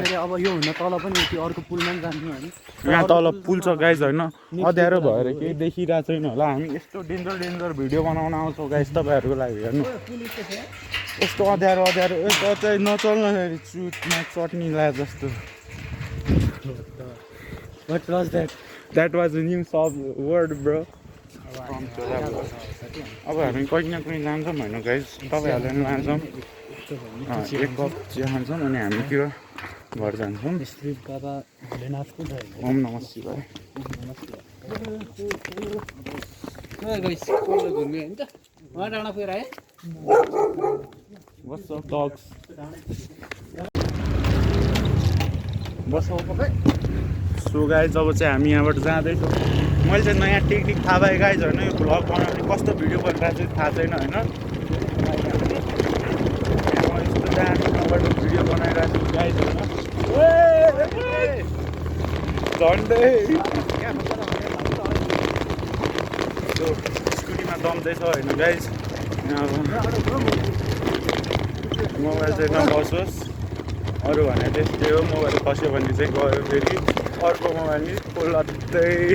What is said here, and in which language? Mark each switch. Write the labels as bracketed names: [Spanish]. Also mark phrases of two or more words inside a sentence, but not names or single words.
[Nepali] अब यो हुन तल पनि त्यो अर्को पुलमा पनि जान्छौँ हामी यहाँ तल पुल छ गाइस होइन अँध्यारो भएर केही देखिरहेको छैन होला हामी यस्तो [English] danger video [Nepali] बनाउन आउँछौँ गाइस तपाईँहरूको लागि हेर्नु यस्तो अँध्यारो यस्तो चाहिँ नचल्दाखेरि चुटमा चटनी लाए जस्तो [English] What was that? That was a new word, bro. [Nepali] अब हामी कहीँ न कहीँ जान्छौँ होइन गाइस तपाईँहरूलाई पनि लान्छौँ एक कप चिया खान्छौँ अनि हामीतिर घर जान्छौँ श्री बाबा भोलेनाथको जय [Sanskrit] ओम नमः शिवाय [Nepali] घुम्यो नि त उहाँ डाँडा पुगेर आयो [English] What's up dogs [Nepali] बस सो गाइज अब चाहिँ हामी यहाँबाट जाँदैछौँ मैले चाहिँ नयाँ टेक्निक थाहा पाएँ गाइज होइन यो भ्लग बनाउने कस्तो भिडियो बनिरहेको चाहिँ थाहा छैन होइन म यस्तो दामीबाट भिडियो बनाइरहेको छु गाइज होइन झन्डै स्कुटीमा दम्दैछ होइन गाइज अब मोबाइल चाहिँ नबसोस् अरू भने त्यस्तै हो मोबाइल खस्यो भने चाहिँ गयो फेरि अर्को मोबाइल नि खोल्दै